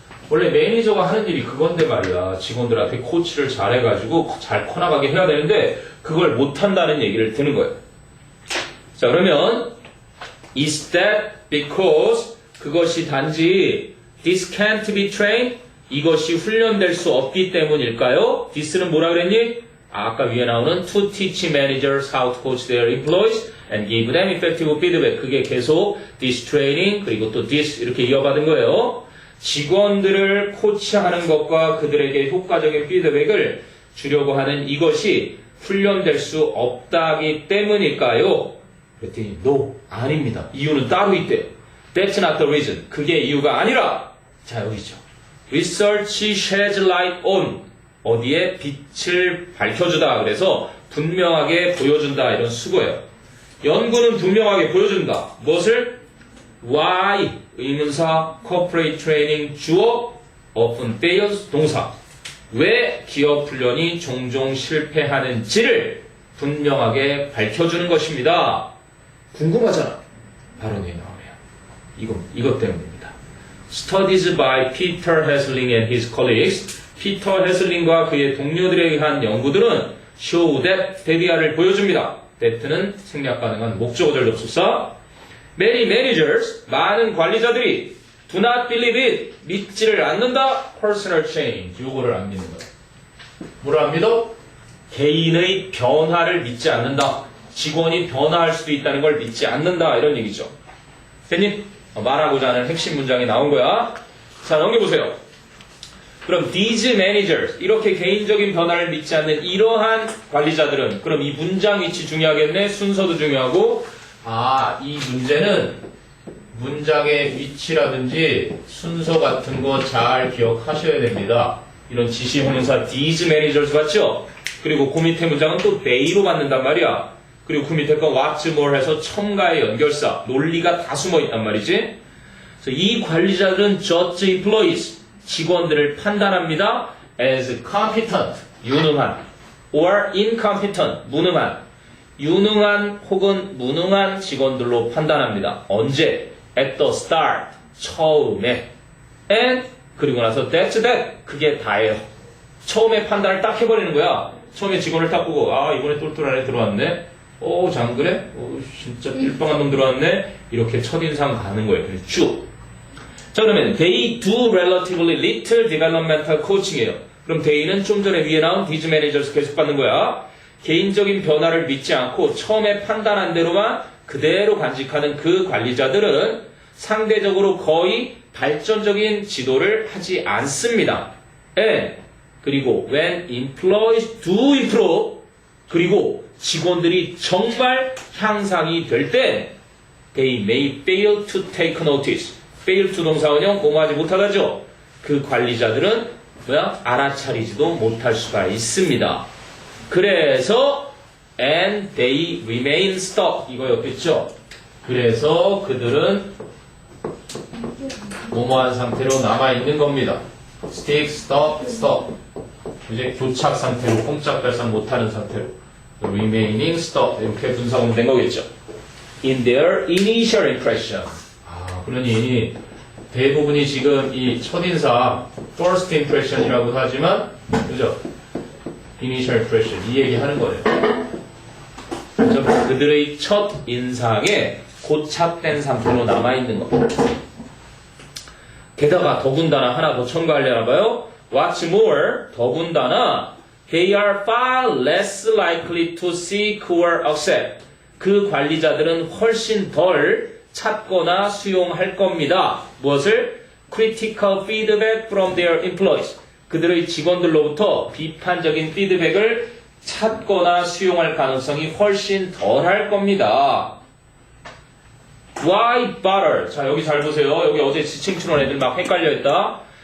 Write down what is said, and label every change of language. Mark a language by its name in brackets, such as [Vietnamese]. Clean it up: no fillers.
[Korean] 원래 매니저가 하는 일이 그건데 말이야. 직원들한테 코치를 잘해가지고 잘 커나가게 해야 되는데 그걸 못한다는 얘기를 드는 거예요. 자, 그러면 [English] is that because [Korean] 그것이 단지 [English] this can't be trained [Korean] 이것이 훈련될 수 없기 때문일까요? this는 뭐라 그랬니? 아까 위에 나오는 [English] to teach managers how to coach their employees and give them effective feedback. [Korean] 그게 계속 this training 그리고 또 this 이렇게 이어받은 거예요. 직원들을 코치하는 것과 그들에게 효과적인 피드백을 주려고 하는 이것이 훈련될 수 없다기 때문일까요? 그랬더니 no, 아닙니다. 이유는 따로 있대요. [English] That's not the reason. [Korean] 그게 이유가 아니라 자, 여기죠. [English] Research sheds light on [Korean] 어디에 빛을 밝혀주다. 그래서 분명하게 보여준다. 이런 수고예요. 연구는 분명하게 보여준다. 무엇을? Why 의문사 [English] corporate training [Korean] 주어 [English] often fails [Korean] 동사 왜 기업 훈련이 종종 실패하는지를 분명하게 밝혀주는 것입니다. 궁금하잖아. 발언이 나오네요. 이것 때문입니다. [English] Studies by Peter Hesling and his colleagues [Korean] 피터 헤슬링과 그의 동료들에 의한 연구들은 [English] show that [Korean] 대비아를 보여줍니다. that는 생략 가능한 목적어절 접속사. [English] Many managers [Korean] 많은 관리자들이 [English] do not believe it [Korean] 믿지를 않는다. [English] personal change [Korean] 요거를 안 믿는 거예요. 뭐를 안 믿어? 개인의 변화를 믿지 않는다. 직원이 변화할 수도 있다는 걸 믿지 않는다. 이런 얘기죠. 됐니? 말하고자 하는 핵심 문장이 나온 거야. 자, 넘겨보세요. 그럼 these managers 이렇게 개인적인 변화를 믿지 않는 이러한 관리자들은 그럼 이 문장 위치 중요하겠네. 순서도 중요하고 이 문제는 문장의 위치라든지 순서 같은 거 잘 기억하셔야 됩니다. 이런 지시 형용사 these managers 같죠? 그리고 그 밑에 문장은 또 they로 받는단 말이야. 그리고 그 밑에 거 what's more 해서 첨가의 연결사 논리가 다 숨어 있단 말이지. 그래서 이 관리자들은 [English] judge employees [Korean] 직원들을 판단합니다. [English] as competent, [Korean] 유능한, [English] or incompetent, [Korean] 무능한, 유능한 혹은 무능한 직원들로 판단합니다. 언제? [English] at the start, [Korean] 처음에. and, 그리고 나서 [English] that's that, [Korean] 그게 다예요. 처음에 판단을 딱 해버리는 거야. 처음에 직원을 딱 보고 이번에 똘똘한 애 들어왔네. 장그래? 진짜 삘빵한 놈 들어왔네. 이렇게 첫인상 가는 거예요. 쭉. 자, 그러면 [English] they do relatively little developmental coaching이에요. [Korean] 그럼 they는 좀 전에 위에 나온 these managers 계속 받는 거야. 개인적인 변화를 믿지 않고 처음에 판단한 대로만 그대로 간직하는 그 관리자들은 상대적으로 거의 발전적인 지도를 하지 않습니다. 그리고 [English] when employees do improve [Korean] 그리고 직원들이 정말 향상이 될 때 [English] they may fail to take notice. [Korean] fail to 동사원형 뭐뭐하지 못하다죠. 그 관리자들은 알아차리지도 못할 수가 있습니다. 그래서 [English] and they remain stuck [Korean] 이거였겠죠. 그래서 그들은 뭐뭐한 상태로 남아있는 겁니다. [English] stick, stop. [Korean] 이제 교착 상태로 꼼짝달싹 못하는 상태로 [English] remaining stuck [Korean] 이렇게 분사하면 된 거겠죠. [English] in their initial impression. [Korean] 그러니 대부분이 지금 이 첫인사 [English] first impression [Korean] 이라고 하지만 그죠? [English] initial impression [Korean] 이 얘기 하는 거예요. 그죠? 그들의 첫 인상에 고착된 상태로 남아있는 겁니다. 게다가 더군다나 하나 더 첨가하려나 봐요. [English] What's more, [Korean] 더군다나 [English] they are far less likely to seek or accept. [Korean] 그 관리자들은 훨씬 덜 찾거나 수용할 겁니다. 무엇을? [English] Critical feedback from their employees. [Korean] 그들의 직원들로부터 비판적인 피드백을 찾거나 수용할 가능성이 훨씬 덜할 겁니다. [English] Why bother? [Korean] 자, 여기 잘 보세요. 여기 어제 지칭 추론 애들 막 헷갈려 했다.